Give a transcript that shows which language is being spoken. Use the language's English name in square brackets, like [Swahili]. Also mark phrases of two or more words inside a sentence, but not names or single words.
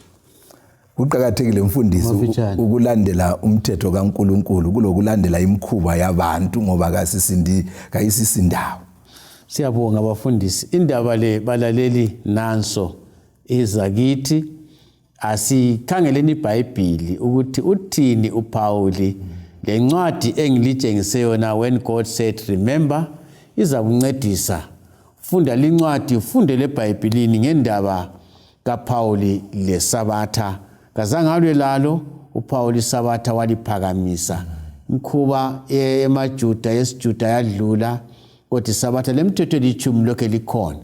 [North Ndebele] Kuqakathekile mfundisi ukulandela umthetho kaNkuluNkulu kulokulandela imikhuba yabantu ngoba kayisisindawo. Siyabonga abafundisi. Indaba le balaleli nanso izakithi asikhangeleni iBhayibhili ukuthi uthini uPaul. Lencwadi engilitshengise yona [English] when God said remember [North Ndebele] izakuncedisa. Funda lincwadi ufunde leBhayibhilini ngendaba kaPaul lesabatha. Kazangalwe lalo uPaul isabatha waliphakamisa. Mkhuba emaJuda yesiJuda yadlula kodwa isabatha lemthetho eli-10 lokho likhona.